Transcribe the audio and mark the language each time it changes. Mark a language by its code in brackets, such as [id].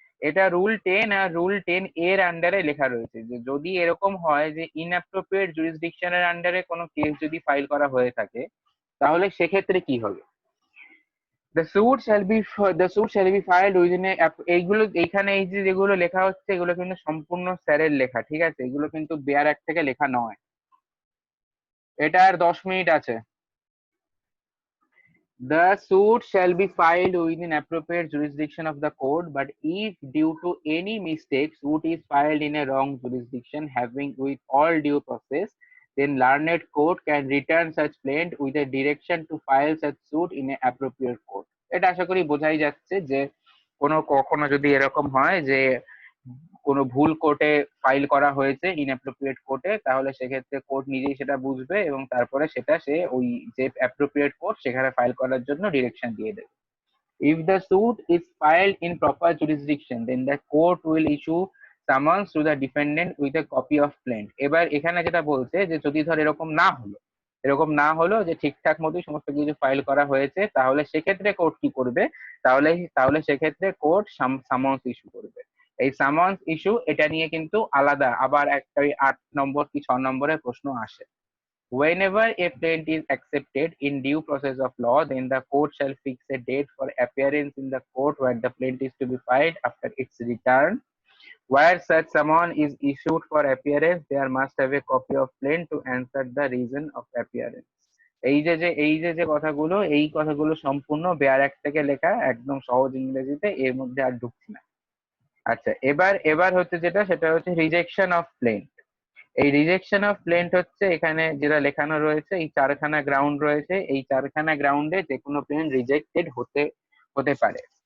[bn] এটা রুল 10 আর রুল 10 এর আন্ডারে লেখা রয়েছে যে যদি এরকম হয় যে ইনঅ্যাপ্রোপ্রিয়েট জুরিসডিকশনের আন্ডারে কোনো কেস যদি ফাইল করা হয়ে থাকে তাহলে সেক্ষেত্রে কি হবে। [en] The suit shall be filed within [bn] এইগুলো এইখানে এই যে যেগুলো লেখা হচ্ছে এগুলো কিন্তু সম্পূর্ণ স্যারের লেখা, ঠিক আছে, এগুলো কিন্তু বেয়ার অ্যাক্ট থেকে লেখা নয়। এটা আর 10 মিনিট আছে। [en] The suit shall be filed within appropriate jurisdiction of the court, but if due to any mistake suit is filed in a wrong jurisdiction having with all due process, then learned court can return such plaint with a direction to file such suit in an appropriate court. [bn] এটা আশা করি বোঝাই যাচ্ছে যে কখনো যদি এরকম হয় যে কোনো ভুল কোর্টে ফাইল করা হয়েছে ইনঅ্যাপ্রোপ্রিয়েট কোর্টে, তাহলে সেক্ষেত্রে কোর্ট নিজেই সেটা বুঝবে এবং তারপরে সেটা সে ওই যে অ্যাপ্রোপ্রিয়েট কোর্ট সেখানে ফাইল করার জন্য ডিরেকশন দিয়ে দেবে। [en] If the suit is filed in proper jurisdiction, then the court will issue summons to the defendant with a copy of plaint. [bn] এবার এখানে যেটা বলছে যে যদি ধর এরকম না হলো যে ঠিকঠাক মতোই সমস্ত কিছু ফাইল করা হয়েছে, তাহলে সেক্ষেত্রে কোর্ট কি করবে, তাহলে সেক্ষেত্রে কোর্ট সামন্স ইস্যু করবে। এই সামন্স ইস্যু এটা নিয়ে কিন্তু আলাদা আবার একটা 8 নম্বর কি 6 নম্বরের প্রশ্ন আসে। [en] Whenever a plaint is accepted in due process of law, then the court shall fix a date for appearance in the court where the plaint is to be filed after its return. Where such summons is issued for appearance, there must have a copy of plaint to answer the reason of appearance. [bn] এই যে কথাগুলো সম্পূর্ণ bear act থেকে লেখা, একদম সহজ ইংরেজিতে, এর মধ্যে আর ঢুকছি না। আচ্ছা, এবার হচ্ছে সেটা হচ্ছে রিজেকশন অফ প্লেন্ট। এই রিজেকশন অফ প্লেন্ট হচ্ছে এখানে যেটা লেখানো রয়েছে, এই 4খানা গ্রাউন্ড রয়েছে, এই 4খানা গ্রাউন্ডে যে কোনো প্লেন্ট রিজেক্টেড হতে পারে।